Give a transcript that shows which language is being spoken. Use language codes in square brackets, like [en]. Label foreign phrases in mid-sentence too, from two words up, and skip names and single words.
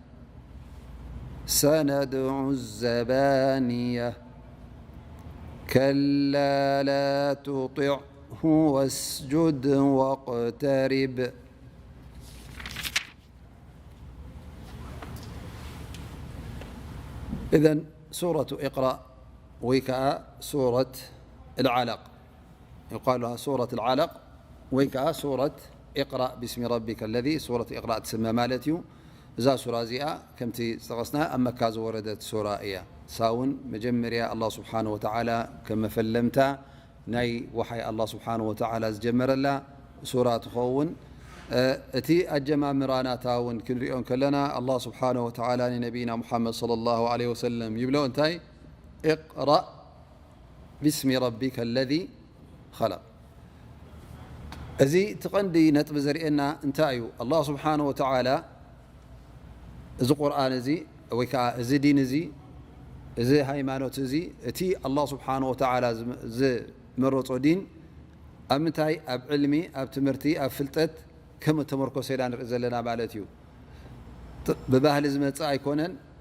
[ar] سندع الزبانية كلا لا تطعه واسجد واقترب إذن سورة اقرأ ويكأ سورة العلق يقال لها سورة العلق ويكأ سورة اقرأ باسم ربك الذي سورة اقرأ تسمى مالتيو [ti] እዛ ሱራ እዚኣ ከምቲ ዝተቐስና ኣብ መካ ዝወረደት ሱራ እያ ሳውን መጀመርያ [ar] الله سبحانه وتعالى [ti] ከም መፈለምታ ናይ ወሓይ [ar] الله سبحانه وتعالى [ti] ዝጀመረላ ሱራ ትኸውን እቲ ኣጀማምራናታ እውን ክንሪኦን ከለና አላህ [ar] سبحانه وتعالى [ti] ንነቢይና ሙሐመድ [ar] صلى الله عليه وسلم [ti] ይብሎ እንታይ [ar] اقرأ باسم ربك الذي خلق [ti] እዚ ትቐንዲ ነጥቢ ዘርእየና እንታይ እዩ [ar] الله سبحانه وتعالى [ti] እዚ ቁርኣን እዚ ወይ ከዓ እዚ ዲን እዚ እዚ ሃይማኖት እዚ እቲ [ar] الله سبحانه وتعالى [ti] ዝመረፆ ዲን ኣብ ምንታይ ኣብ ዕልሚ ኣብ ትምህርቲ ኣብ ፍልጠት ከም ተመርኮሰ ኢልና ንርኢ ዘለና ማለት እዩ ብባህሊ ዝመፅእ ኣይኮነን